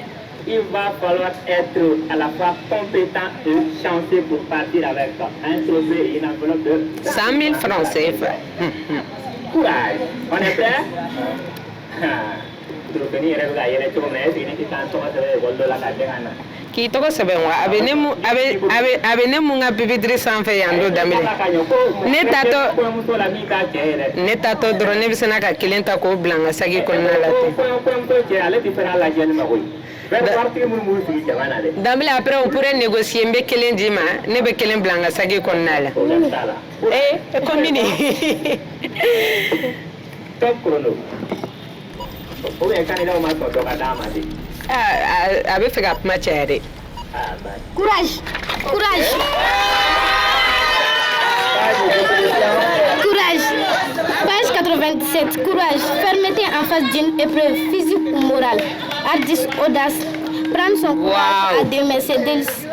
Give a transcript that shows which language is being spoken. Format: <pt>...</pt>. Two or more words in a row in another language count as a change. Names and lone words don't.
<fr>Il va falloir être à la fois compétent et chanceux pour partir avec un trophée et une enveloppe de 100 000 francs CFA. Courage. On est prêt?</fr> <bm>Qui tɔgɔ sɛbɛn wa a bɛ ne mun ka pipitiri sanfɛ yan don daminɛ ne tatɔ dɔrɔn ne bɛ sina ka kelen ta k'o bila n ka sagi kɔnɔna la ten daminɛ</bm> <fr>après on pourrait négocier</fr> <bm>n bɛ kelen d'i ma ne bɛ kelen bila n ka sagi kɔnɔna la combine</bm> <fr>top chrono ou bien</fr> <bm>candidat ma sɔn dɔ ka d'a ma de a bɛ fɛ ka kuma caya dɛ.</bm> <fr>Courage. Courage. Courage. Page 97. Courage. Fermeté en face d'une épreuve physique ou morale. Artiste, audace. Prendre son courage à deux mains, c'est délice.</fr>